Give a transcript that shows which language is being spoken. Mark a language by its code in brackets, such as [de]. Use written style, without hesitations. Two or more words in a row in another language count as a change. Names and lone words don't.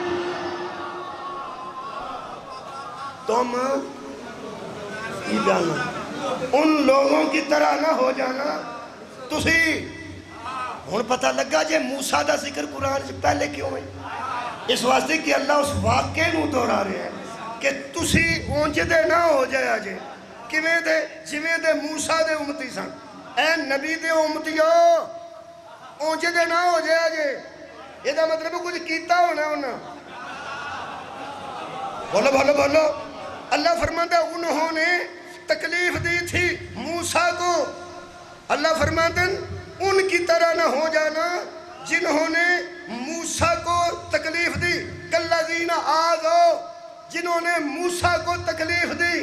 [ur] تم کی جانا ان لوگوں کی طرح نہ ہو جانا. [pa] تسی ہن پتہ لگا جے موسیٰ دا ذکر قرآن سے پہلے کیوں ہے؟ اس واسطے کہ اللہ اس واقعے نو دہرا رہے ہیں کہ تسی اونج دے نہ ہو جایا جے کیویں دے جویں دے موسیٰ دے امتی سن. اے نبی دے امتیو اونج دے نہ ہو جایا جے. یہ دا مطلب کچھ کیتا ہونا انہاں. بولو بولو بولو. [ur] اللہ فرماتا ہے انہوں نے تکلیف دی تھی موسیٰ کو. اللہ فرماتا ہے ان کی طرح نہ ہو جانا جنہوں نے موسیٰ کو تکلیف دی. [ar] کالذین آذوا [ur] جنہوں نے موسیٰ کو تکلیف دی.